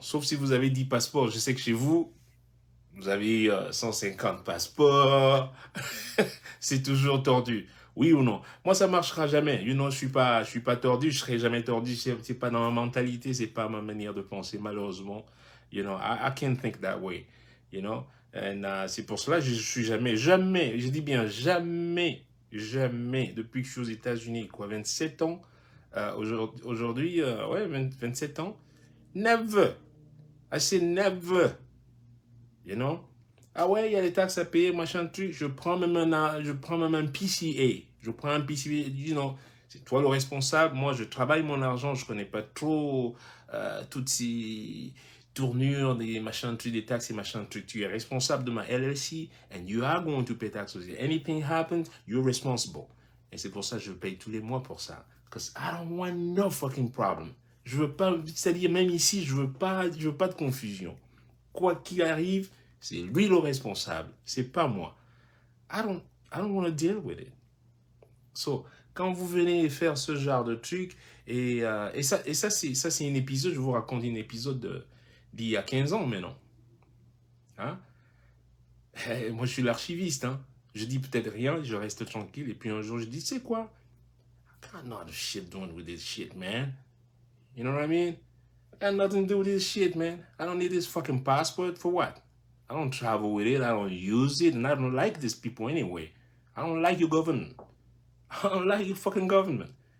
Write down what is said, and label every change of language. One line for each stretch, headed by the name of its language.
French: Sauf si vous avez 10 passeports. Je sais que chez vous, vous avez 150 passeports. C'est toujours tordu. Oui ou non? Moi, ça ne marchera jamais.
English: You know,
French: je suis pas tordu, je ne serai jamais tordu. Ce n'est pas dans ma mentalité, ce n'est pas ma manière de penser, malheureusement.
English: You know, I can't think that way. You know?
French: Et c'est pour cela que je suis jamais, je dis bien jamais, depuis que je suis aux États-Unis, 27 ans, aujourd'hui, 27 ans,
English: never. I say never. You know?
French: Ah ouais, il y a les taxes à payer, machin truc. Je prends même un PCA. Je prends un PCA,
English: you know,
French: c'est toi le responsable. Moi, je travaille mon argent, je connais pas trop toutes ces tournures, des machins trucs, des taxes et machin trucs. Tu es responsable de ma LLC
English: and you are going to pay taxes. Anything happens, you're responsible.
French: Et c'est pour ça que je paye tous les mois pour ça.
English: Because I don't want no fucking problem.
French: Je veux pas, c'est-à-dire même ici, je veux pas de confusion. Quoi qu'il arrive, c'est lui le responsable, c'est pas moi.
English: I don't want to deal with it.
French: So, quand vous venez faire ce genre de truc, et ça c'est un épisode, je vous raconte un épisode d'il y a 15 ans maintenant. Hein? Moi, je suis l'archiviste. Hein? Je dis peut-être rien, je reste tranquille, et puis un jour, je dis, c'est quoi?
English: I got nothing shit doing with this shit, man. You know what I mean? I got nothing to do with this shit, man. I don't need this fucking passport for what? I don't travel with it. I don't use it. And I don't like these people anyway. I don't like your government. I don't like your fucking government.